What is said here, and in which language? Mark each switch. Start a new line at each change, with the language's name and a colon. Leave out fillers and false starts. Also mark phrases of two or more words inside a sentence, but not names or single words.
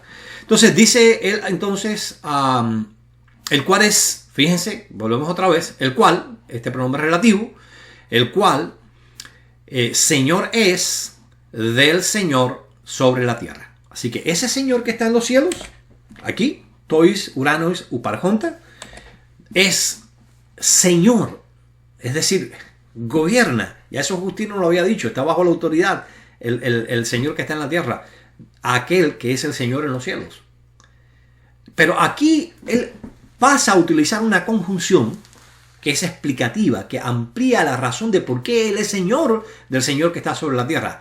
Spanish: Entonces dice él, entonces, el cual es, fíjense, volvemos otra vez, el cual, este pronombre relativo, el cual Señor es del Señor sobre la tierra. Así que ese Señor que está en los cielos, aquí,
Greek: τοῖς οὐρανοῖς ὑπάρχοντα,
Spanish: es Señor, es decir, gobierna. Ya eso Justino lo había dicho, está bajo la autoridad el Señor que está en la tierra, aquel que es el Señor en los cielos. Pero aquí él pasa a utilizar una conjunción que es explicativa, que amplía la razón de por qué Él es Señor del Señor que está sobre la tierra.